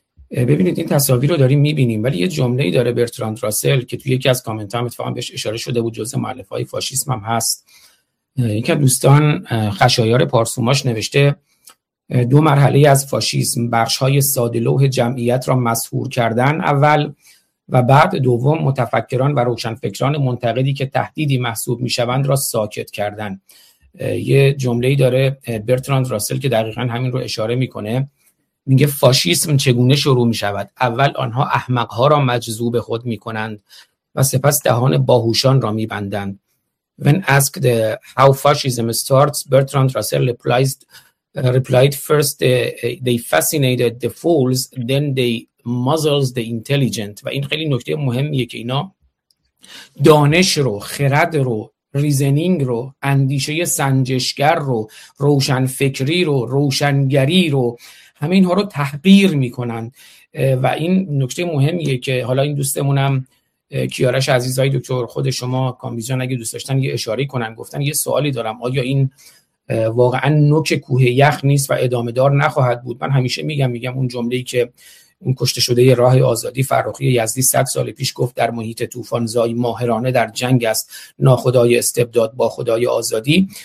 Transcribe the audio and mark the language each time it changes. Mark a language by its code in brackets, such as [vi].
[fa] ببینید این تصاویر رو داریم میبینیم، ولی یه جمله‌ای داره برتراند راسل که توی یکی از کامنت ها اتفاقا بهش اشاره شده بود، جزء مؤلفه‌های فاشیسم هم هست، یکی از دوستان خشایار پارسوماش نوشته دو مرحله از فاشیسم، بخش‌های ساده لوح جمعیت را مسحور کردن اول، و بعد دوم متفکران و روشنفکران منتقدی که تهدیدی محسوب میشوند را ساکت کردن. یه جمله‌ای داره برتراند راسل که دقیقاً همین رو اشاره میکنه، میگه فاشیسم چگونه شروع میشود؟ اول آنها احمقها را مجذوب خود میکنند و سپس دهان باهوشان را میبندند. [en] When asked how fascism starts, Bertrand Russell replied first they fascinated the fools, then they muzzles the intelligent. [fa] و این خیلی نکته مهمیه که اینا دانش رو، خرد رو، ریزنینگ رو، اندیشه سنجشگر رو، روشن فکری رو، روشنگری رو، همه اینها رو تحقیر میکنن. و این نکته مهمیه که حالا این دوستمونم کیارش عزیز، های دکتر خود شما کامبیزیان اگه دوست داشتن یه اشاره کنن، گفتن یه سوالی دارم، آیا این واقعا نوک کوه یخ نیست و ادامه دار نخواهد بود؟ من همیشه میگم اون جمله‌ای که اون کشته شده یه راه آزادی فرخی یزدی 100 سال پیش گفت، در محیط طوفانزای ماهرانه در جنگ است ناخدای استبداد با خدای آزادی.